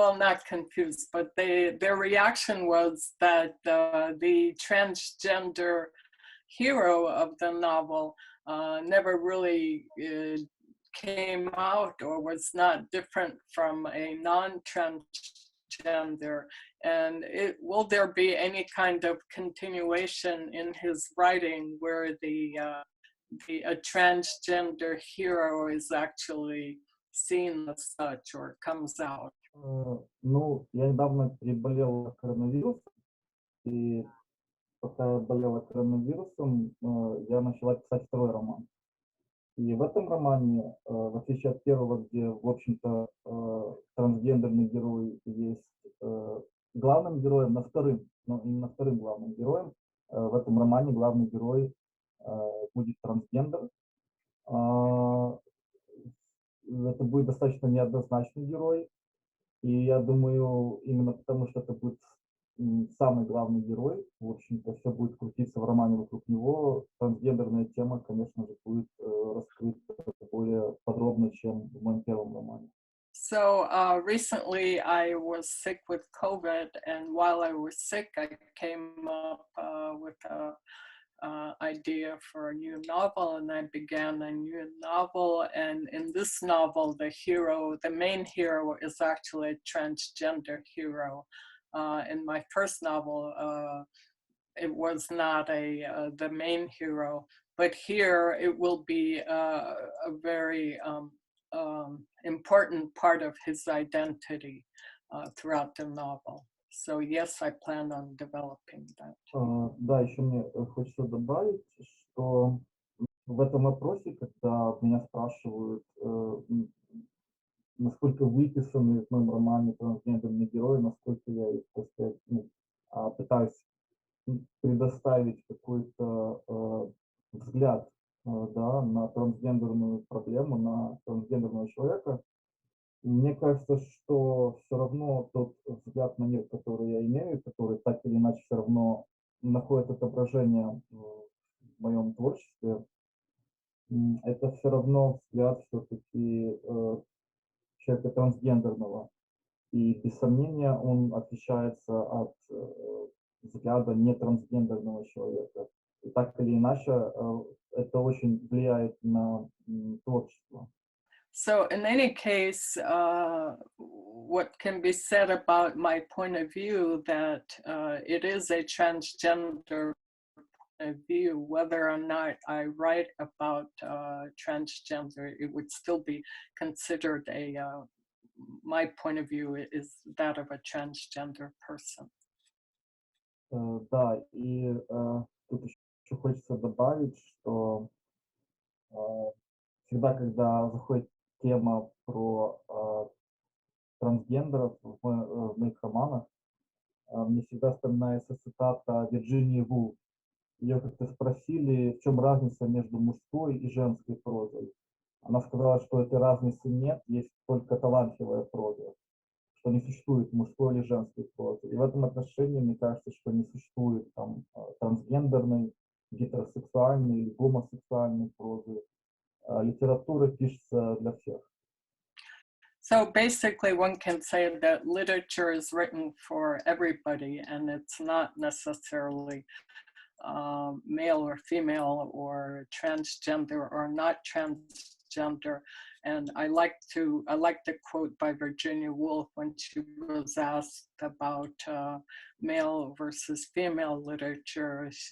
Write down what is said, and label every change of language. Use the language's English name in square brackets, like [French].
[English] Well, not confused, but their reaction was that the transgender hero of the novel never really came out or was not different from a non-transgender. And will there be any kind of continuation in his writing where a transgender hero is actually seen as such or comes out? [Russian] Ну, я недавно переболел коронавирусом, и пока я болела коронавирусом, я начала писать второй роман. И в этом романе, в отличие от первого, где, в общем-то, трансгендерный герой есть главным героем, но именно вторым главным героем, в этом романе главный герой будет трансгендер. Это будет достаточно неоднозначный герой, и я думаю, именно потому что это будет самый главный герой, в общем-то, все будет крутиться в романе вокруг него, трансгендерная тема, конечно же, будет раскрыта более подробно, чем в моем первом романе. [English] So recently I was sick with COVID, and while I was sick, I came up with a idea for a new novel, and I began a new novel. And in this novel, the main hero is actually a transgender hero. In my first novel, it was not the main hero, but here it will be a very important part of his identity throughout the novel. So yes, I plan on developing that. [Russian] Да, еще мне хочется добавить, что в этом вопросе, когда меня спрашивают, насколько выписаны в моем романе трансгендерные герои, насколько я их, так сказать, пытаюсь предоставить какой-то взгляд да, на трансгендерную проблему, на трансгендерного человека, мне кажется, что все равно тот взгляд на мир, который я имею, который так или иначе все равно находит отображение в моем творчестве, это все равно взгляд все-таки человека трансгендерного. И без сомнения он отличается от взгляда нетрансгендерного человека. И так или иначе это очень влияет на творчество. [English] So in any case, what can be said about my point of view that it is a transgender point of view, whether or not I write about transgender, it would still be considered my point of view is that of a transgender person. [Russian] Да, и тут еще хочется добавить, что всегда, когда заходит тема про трансгендеров в моих романах, мне всегда вспоминается цитата Вирджинии Вулф. Ее как-то спросили, в чем разница между мужской и женской прозой. Она сказала, что этой разницы нет, есть только талантливая проза, что не существует мужской или женской прозы. И в этом отношении мне кажется, что не существует там трансгендерной, гетеросексуальной или гомосексуальной прозы. Литература пишется для всех. [English] So basically one can say that literature is written for everybody, and it's not necessarily male or female or transgender or not transgender. And I like the quote by Virginia Woolf when she was asked about male versus female literature.